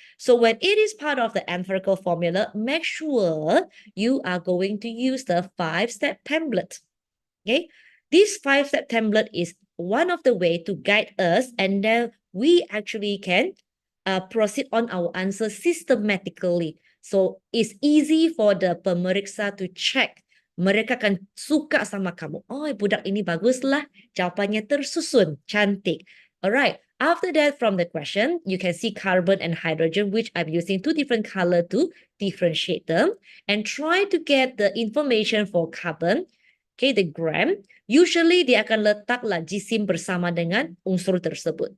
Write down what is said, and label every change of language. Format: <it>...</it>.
<en>So when it is part of the empirical formula, make sure you are going to use the 5-step template. Okay, this 5-step template is one of the way to guide us, and then we actually can proceed on our answer systematically. So it's easy for the pemeriksa to check</en> <ms>mereka akan suka sama kamu. Oh, budak ini baguslah. Jawapannya tersusun, cantik. Alright.</ms> <en>After that, from the question, you can see carbon and hydrogen, which I'm using two different color to differentiate them. And try to get the information for carbon. Okay, the gram.</en> <ms>Usually dia akan letaklah jisim bersama dengan unsur tersebut.</ms>